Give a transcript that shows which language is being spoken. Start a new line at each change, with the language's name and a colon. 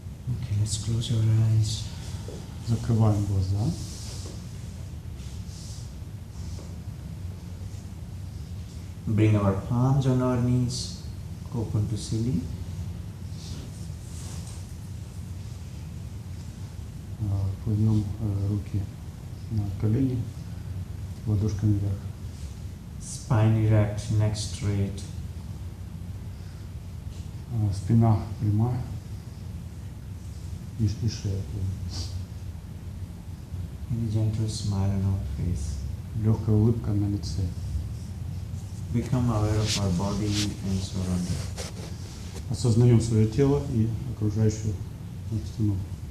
English: Okay, let's close your eyes.
Russian: Закрываем глаза.
English: Bring our palms on our knees, open to ceiling.
Russian: Кладем руки на колени, ладошками вверх.
English: Spine erect, neck straight.
Russian: Спина прямая и шея.
English: And a gentle smile on our face.
Russian: Легкая улыбка на лице.
English: Become aware of our body and surrounding.
Russian: Осознаем свое тело и окружающую обстановку.